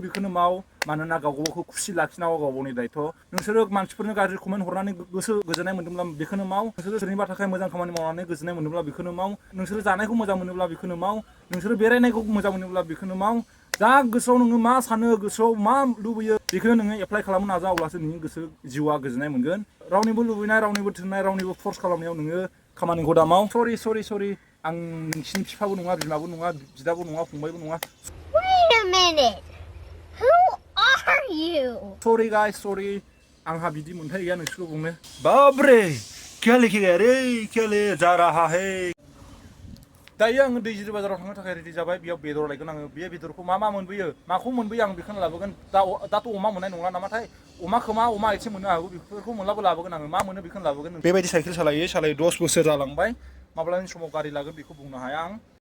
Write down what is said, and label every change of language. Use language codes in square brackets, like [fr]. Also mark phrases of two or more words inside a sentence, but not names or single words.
[brx] बेखौनो माव मानोना गावखौ खुसि लाखिनांगौ गावनि दायथ' नोंसोरो मानसिफोरनो गाज्रि कमेन्ट हरनानै गोसो गोजोननाय मोनदोंब्ला बेखौनो माव नोंसोरो सोरनिबा थाखाय मोजां खामानि मावनानै गोजोननाय मोनोब्ला बेखौनो माव नोंसोरो जानायखौ मोजां मोनोब्ला बेखौनो माव नोंसोरो बेरायनायखौ मोजां मोनोब्ला बेखौनो माव जा गोसोआव नोङो मा सानो गोसोआव मा लुबैयो बेखौनो नोङो एप्लाइ खालामनो नाजा अब्लासो नोंनि गोसो जिउआ गोजोननाय मोनगोन रावनिबो लुबैनाय रावनिबो थोननाय रावनिबो फर्स खालामनायाव नोङो खामानिखौ दा माव सरि आं नोंसिनि बिफाबो नङा बिमाबो नङा बिदाबो नङा फंबायबो नङा [en] Wait a minute. Who are you? sorry guys [brx] सरि आंहा बिदि मोन्थाय गैया नोंसोरखौ बुंनो [hi] बाबरे क्या लिखेगा रे क्या ले जा रहा है [brx] दायो आङो दैजिरि बाजाराव थांनो थाखाय रेडि जाबाय बेयाव बेदर लायगोन आङो बे बेदरखौ मा मोनबोयो माखौ मोनबोयो आं बेखौनो लाबोगोन दाथ' अमा मोननाय नङा नामाथाय अमा खोमा अमा आथिं मोननो हागौ बेफोरखौ मोनलाबो लाबोगोन आङो मा मोनो बेखौनो लाबोगोन बेबायदि साइकेल सालायो 10 बोसोर जालांबाय माब्लानि समाव गारि लागोन बेखौ बुंनो हाया आं